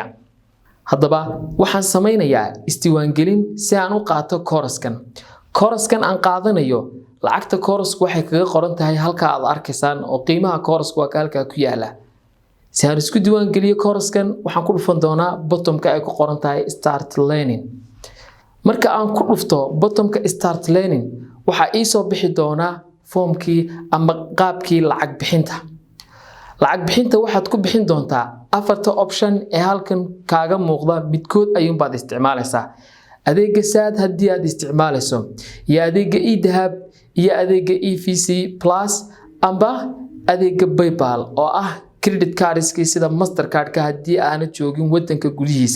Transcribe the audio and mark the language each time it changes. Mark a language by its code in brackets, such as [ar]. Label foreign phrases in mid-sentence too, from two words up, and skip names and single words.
[so] haddaba waxaan sameynayaa isdiiwaangelin si aan u qaato course-kan. course-kan aan qaadanayo lacagta course-ku waxay kaga qoran tahay halka aad arkaysaan oo qiimaha course-ku waa halka ku yaala. si aan isku diiwaan geliyo course-kan waxaan ku dhufan doonaa bottomka ay ku qoran tahay [en] start learning. [so] marka aan ku dhufto bottomka [en] start learning [so] waxa ii soo bixi doonaa formkii ama qaabkii lacag bixinta. lacag bixinta waxaad ku bixin doontaa afarta option ee halkan kaaga muuqda midkood ayuun baad isticmaalaysaa. adeega saad haddii aad isticmaalayso iyo adeega e-dahab iyo adeega EVC plus amba adeega PayPal oo ah [en] credit card- [so] iskii sida Mastercard-ka haddii aanad joogin wadanka gudihiisa.